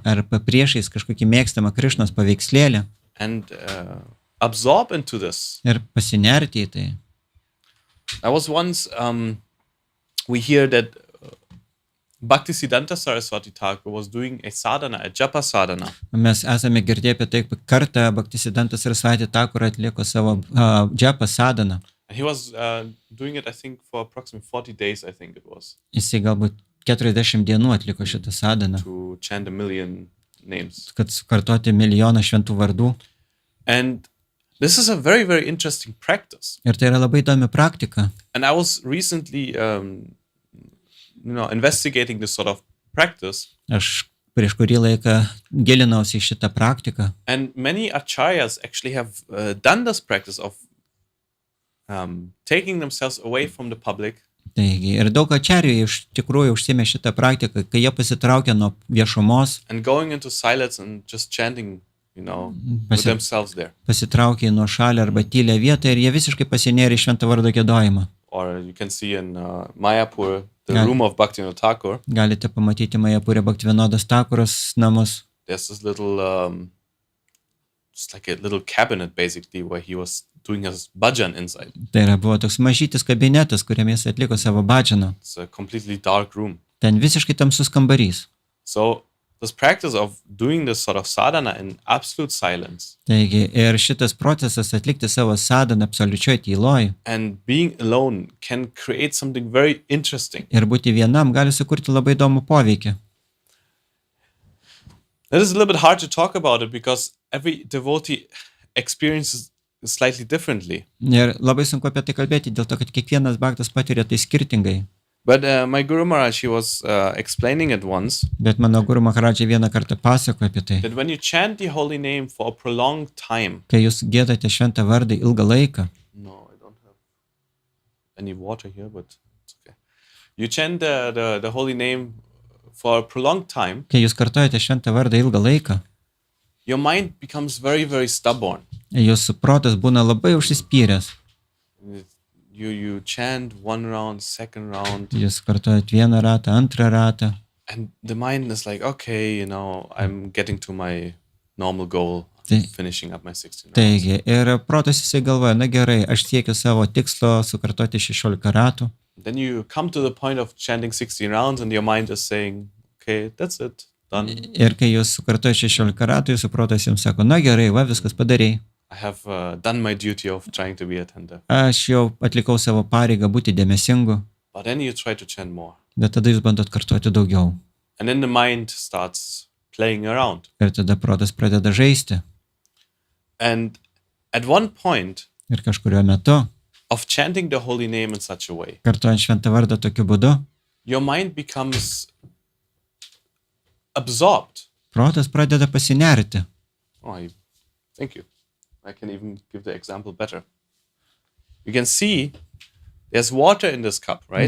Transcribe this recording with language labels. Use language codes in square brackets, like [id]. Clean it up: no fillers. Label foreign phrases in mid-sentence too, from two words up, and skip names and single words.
[lt] ar priešais kažkokį mėgstamą Krišnos paveikslėlį [en] and absorb into this. [lt] ir pasinerti į tai. [en] I was once we hear that Bhaktisiddhanta Saraswati Thakur was doing a sadhana, a [sa] japa sadhana. [lt] Mes esame girdėję apie tai, kad kartą Bhaktisiddhanta Saraswati Thakur atliko savo džapą sadhaną. [en] And he was doing it, I think, for approximately 40 days, I think it was. [lt] Jisai galbūt 40 dienų atliko šitą sadhaną, [en] To chant 1 million names. [lt] kad sukartoti milijoną šventų vardų. [en] And this is a very, very interesting practice. [lt] Ir tai yra labai įdomi praktika. [en] And I was recently, investigating this sort of practice. [lt] Aš prieš kurį laiką gilinausi į šitą praktiką. [en] And many acharyas actually have done this practice of taking themselves away from the public. [lt] Taigi, ir daug ačarijų iš tikrųjų užsiėmė šitą praktiką, kai jie pasitraukė nuo viešumos, [en] And going into silence and just chanting, with themselves there. [lt] pasitraukė nuo šalį arba tylę vietą ir jie visiškai pasinėrė į šventą vardo giedojimą. [en] Or you can see in Mayapur, the Yeah. room of Bhaktivinoda Thakur. [lt] Galite pamatyti Majapūrė Bhaktivinodas Thakuras namus. [en] There's this little, just like a little cabinet basically, where he was doing his bhajan inside. [lt] Tai yra buvo toks mažytis kabinetas, kuriame jis atliko savo bhajaną. [en] It's a completely dark room. [lt] Ten visiškai tamsus kambarys. [en] So this practice of doing this sort of sadhana in absolute silence [lt] Taigi, ir šitas procesas atlikti savo sadhaną absoliučioj tyloj [en] and being alone can create something very interesting. [lt] ir būti vienam gali sukurti labai įdomų poveikį. [en] It is a little bit hard to talk about it because every devotee experiences it slightly differently. [lt] Ir labai sunku apie tai kalbėti, dėl to, kad kiekvienas bhaktas patiria tai skirtingai. [en] But my Guru Maharaj, he was explaining it once, [lt] Bet mano Guru Maharadžai vieną kartą pasakojo apie tai. [en] that when you chant the holy name for a prolonged time, [lt] Kai jūs gėdate šventą vardą ilgą laiką, [en] no, I don't have any water here, but it's okay. You chant the holy name for a prolonged time, [lt] kai jūs kartojate šventą vardą ilgą laiką, [en] your mind becomes very, very stubborn. [lt] jūsų protas būna labai užsispyręs. [en] You chant one round, second round, [lt] Jūs kartojat vieną ratą, antrą ratą. [en] and the mind is like, okay, I'm getting to my normal goal, [lt] Tai- [en] finishing up my 16 rounds. [lt] Taigi, ir protas jisai galvoja, na gerai, aš siekiu savo tikslo sukartoti 16 ratų. [en] Then you come to the point of chanting 16 rounds and your mind is saying, okay, that's it, done. [lt] Ir kai jūs sukartojate 16 ratų, jūsų protas jums sako, na gerai, va, viskas padarei. [en] I have done my duty of trying to be attentive. [lt] Aš jau atlikau savo pareigą būti dėmesingu, [en] But then you try to chant more. [lt] bet tada jūs bandot kartoti daugiau. [en] And then the mind starts playing around. [lt] Ir tada protas pradeda žaisti. [en] And at one point [lt] Ir kažkurio metu, [en] of chanting the holy name in such a way, [lt] kartojant šventą vardą tokiu būdu, [en] your mind becomes absorbed. [lt] protas pradeda pasinerti. [en] Thank you. I can even give the example better. You can see there's water in this cup, right?